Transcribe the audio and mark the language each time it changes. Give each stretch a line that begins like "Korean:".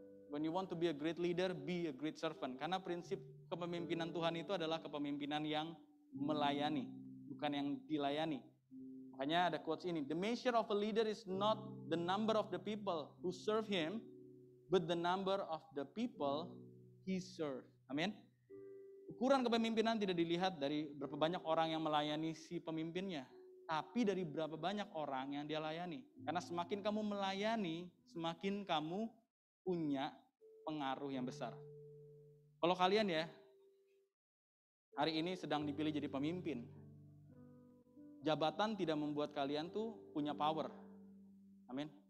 English: When you want to be a great leader, be a great servant.
Indonesian: Karena prinsip kepemimpinan Tuhan itu adalah kepemimpinan yang melayani, bukan yang dilayani. Makanya ada quotes ini,
English: the measure of a leader is not the number of the people who serve him, but the number of the people he serve.
Indonesian: Amin. Ukuran kepemimpinan tidak dilihat dari berapa banyak orang yang melayani si pemimpinnya, tapi dari berapa banyak orang yang dia layani. Karena semakin kamu melayani, semakin kamu punya pengaruh yang besar. Kalau kalian ya, hari ini sedang dipilih jadi pemimpin, jabatan tidak membuat kalian tuh punya power. Amin.